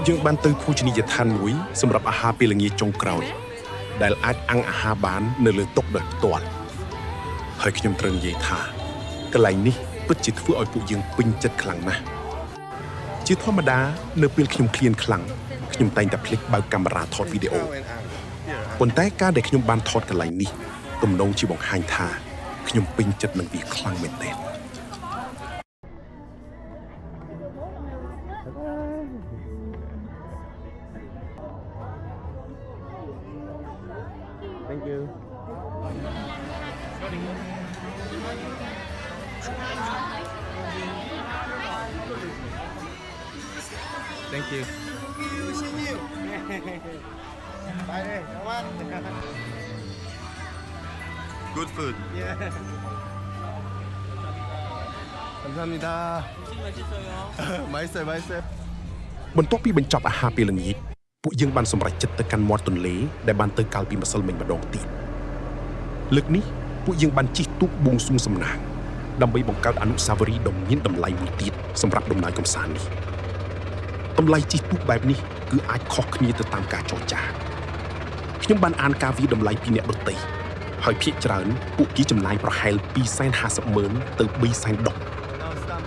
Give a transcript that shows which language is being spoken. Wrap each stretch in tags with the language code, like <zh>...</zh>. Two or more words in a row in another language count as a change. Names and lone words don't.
<km>យើងបានទៅភោជនីយដ្ឋានមួយសម្រាប់អាហារពេលល្ងាចចុងក្រោយដែលអាចអាំងអាហារបាននៅលើតុដោយផ្ទាល់ហើយខ្ញុំត្រូវនិយាយថាកន្លែងនេះពិតជាធ្វើឲ្យពួកយើងពេញចិត្តខ្លាំងណាស់ជាធម្មតានៅពេលខ្ញុំឃ្លានខ្លាំងខ្ញុំតែងតែភ្លេចបើកកាមេរ៉ាថតវីដេអូប៉ុន្តែការដែលខ្ញុំបានថតកន្លែងនេះទំនងជាបង្ហាញថាខ្ញុំពេញចិត្តនឹងវាខ្លាំងមែនទែន</km> <en>Thank you. Thank you.</en> <vi>Bye đây, các bạn.</vi> <en>Good food. Yeah.</en> <ko>감사합니다. 맛있어요, 맛있어요.</ko> <km>បន្ទាប់ពីបញ្ចប់អាហារពេលល្ងាចពួកយើងបានសម្រេចចិត្តទៅកាន់មាត់ទន្លេដែលបានទៅកាលពីម្សិលមិញម្ដងទៀតលើកនេះពួកយើងបានជិះទូកបួងសួងសំណាងដើម្បីបង្កើតអនុស្សាវរីយ៍ដ៏មានតម្លៃមួយទៀតសម្រាប់ដំណើរកម្សាន្តនេះតម្លៃជិះទូកបែបនេះគឺអាចខុសគ្នាទៅតាមការចរចាខ្ញុំបានអានការវិតម្លៃពីអ្នកដទៃហើយភាគច្រើនពួកគេចំណាយប្រហែល $250,000 ទៅ$300,000</km>